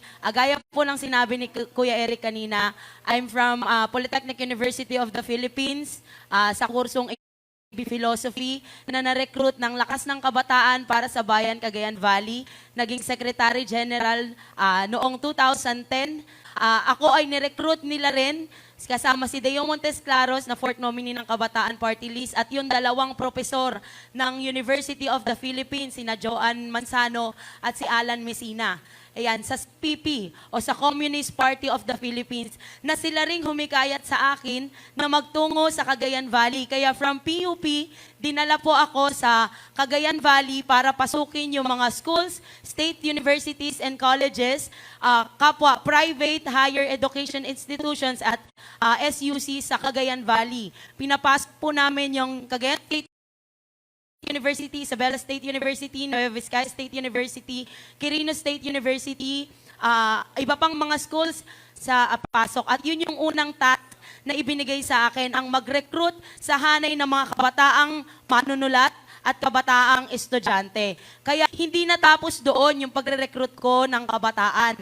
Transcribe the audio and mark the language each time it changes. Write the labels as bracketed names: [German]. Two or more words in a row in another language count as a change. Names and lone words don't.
[Filipino] Gaya po ng sinabi ni Kuya Eric kanina, [English] I'm from [Filipino] Polytechnic University of the Philippines, sa kursong Philosophy, na na-recruit ng Lakas ng Kabataan para sa Bayan, Cagayan Valley. Naging [English] Secretary General [Filipino] noong 2010. Ako ay ni-recruit nila rin kasama si Deo Montesclaros na [English] fourth nominee [Filipino] ng Kabataan Party List at yung dalawang profesor ng University of the Philippines, sina Joan Manzano at si Alan Messina. Ayan, sa PP o sa Communist Party of the Philippines, na sila ring humikayat sa akin na magtungo sa Cagayan Valley. Kaya from PUP, dinala po ako sa Cagayan Valley para pasukin yung mga schools, [English] state universities and colleges, [Filipino] kapwa [English] private higher education institutions [Filipino] at SUC sa Cagayan Valley. Pinapasok po namin yung Cagayan State University, Isabela State University, Nueva Vizcaya State University, Quirino State University, iba pang mga schools sa pasok. At yun yung unang task na ibinigay sa akin, ang mag-recruit sa hanay ng mga kabataang manunulat at kabataang estudyante. Kaya hindi natapos doon yung pagre-recruit ko ng kabataan.